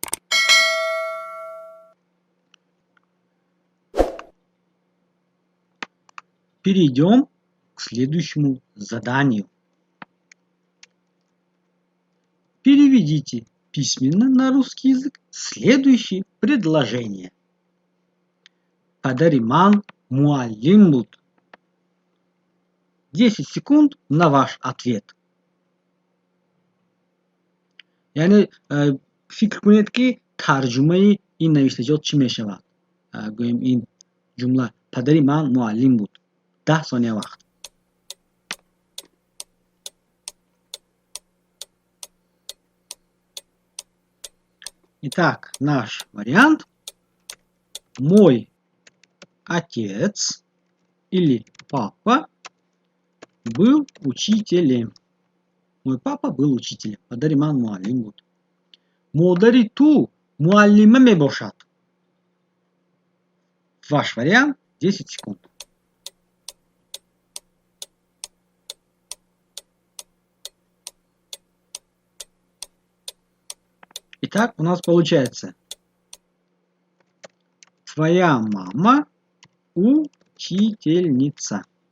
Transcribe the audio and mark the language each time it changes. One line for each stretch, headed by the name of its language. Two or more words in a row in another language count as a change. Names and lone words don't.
Russian: Перейдем к следующему заданию. Переведите письменно на русский язык следующие предложения.
Tajik: Падариман муаллим буд.
Russian: 10 секунд на ваш ответ.
Persian: یعنی فکر کنید که ترجمه این نوشتجات چی می شود. گویم این جمله پدری من معلم بود. 10 ثانیه وقت.
Russian: Итак, наш вариант. Мой отец или папа был учителем. Мой папа был учителем.
Tajik: Падари ман муаллим буд. Модари ту муаллима мебошад.
Russian: Ваш вариант 10 секунд. Итак, у нас получается. Твоя мама учительница.